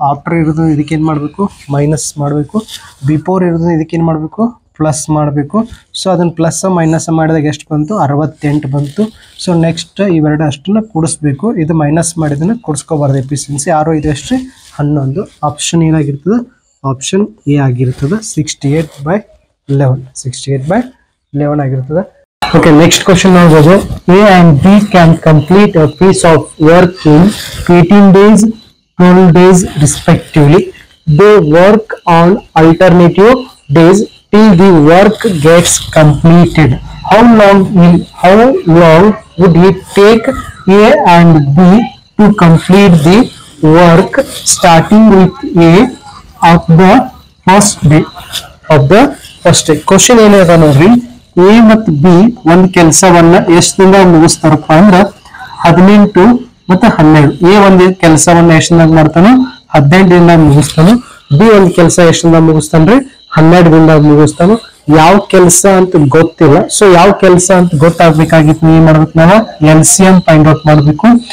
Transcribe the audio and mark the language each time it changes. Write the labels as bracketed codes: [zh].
[kn] After ಇರೋದು ಇದಕ್ಕೇನು ಮಾಡಬೇಕು ಮೈನಸ್ ಮಾಡಬೇಕು. ಬಿಫೋರ್ ಇರೋದು ಇದಕ್ಕೇನು ಮಾಡಬೇಕು ಪ್ಲಸ್ ಮಾಡಬೇಕು. ಸೊ ಅದನ್ನು ಪ್ಲಸ್ ಮೈನಸ್ ಮಾಡಿದಾಗ ಎಷ್ಟು ಬಂತು 68 ಬಂತು. ಸೊ ನೆಕ್ಸ್ಟ್ ಇವೆರಡು ಅಷ್ಟನ್ನು ಕೂಡಿಸ್ಬೇಕು. ಇದು ಮೈನಸ್ ಮಾಡಿದ್ದನ್ನು ಕೂಡಿಸ್ಕೋಬಾರ್ದು. ಎಫಿಷಿಯನ್ಸಿ 6 5 ಎಷ್ಟು ರೀ 11. ಆಪ್ಷನ್ ಏನಾಗಿರ್ತದೆ ಆಪ್ಷನ್ ಎ ಆಗಿರ್ತದೆ. 68/11. 68/11 ಆಗಿರ್ತದೆ. [en] Okay, next question [kn] ನೋಡಬಹುದು. [en] A and B can complete a piece of work in 18 days, 12 days respectively. They work on alternative days till the work gets completed. How long would it take A and B to complete the work starting with A of the first day of the first day? [kn] Question ಏನಿದೆ ನೋಡ್ರಿ, A ಮತ್ತು B ಒಂದ್ ಕೆಲಸವನ್ನ ಎಷ್ಟು ದಿನ ಮುಗಿಸ್ತಾರಪ್ಪ ಅಂದ್ರ 18 ಮತ್ತು 12. A ಒಂದ್ ಕೆಲಸವನ್ನ ಎಷ್ಟು ದಿನ ಮಾಡ್ತಾನೋ 18 ದಿನದಾಗ ಮುಗಿಸ್ತಾನು. ಬಿ ಒಂದ್ ಕೆಲಸ ಎಷ್ಟು ದಿನ ಮುಗಿಸ್ತಾನ್ರಿ 12 ದಿನದಾಗ ಮುಗಿಸ್ತಾನು. ಯಾವ ಕೆಲಸ ಅಂತ ಗೊತ್ತಿಲ್ಲ. ಸೊ ಯಾವ ಕೆಲಸ ಅಂತ ಗೊತ್ತಾಗ್ಬೇಕಾಗಿತ್ತು ಏನ್ ಮಾಡ್ಬೇಕು, ನಾವು LCM ಫೈಂಡ್ ಔಟ್ ಮಾಡ್ಬೇಕು.